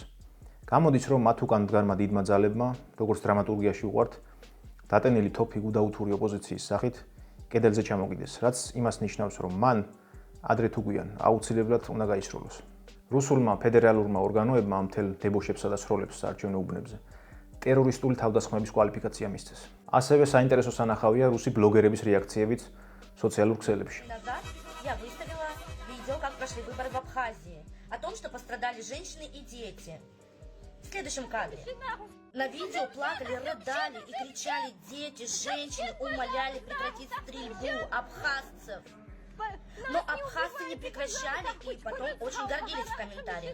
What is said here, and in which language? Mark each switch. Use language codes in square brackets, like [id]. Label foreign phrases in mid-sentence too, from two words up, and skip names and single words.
[ka] გამოდის, რომ მათ უკან მდგარმა დიდმა ძალებმა, როგორც დრამატურგიაში უყვართ, დატენილი თოფი გუდაუთური ოპოზიციის სახით კედელზე ჩამოგიდეს, რაც იმას ნიშნავს, რომ მან ადრე თუ გვიან აუცილებლად უნდა გაისროლოს. რუსულმა ფედერალურმა ორგანოებმა ამ მთელ დებოშებსა და სროლებს საარჩევნო უბნებზე ტერორისტული თავდასხმების კვალიფიკაცია მისცეს. ასევე საინტერესო სანახავია რუსი ბლოგერების რეაქციებიც სოციალურ ქსელებში. [ru] Я выставила видео, как прошли выборы в Абхазии, о том, что пострадали женщины и дети. В следующем кадре. На видео плакали, рыдали и кричали дети, женщины, умоляли прекратить стрельбу абхазцев. Но абхазцы не прекращали и потом очень гордились в комментариях.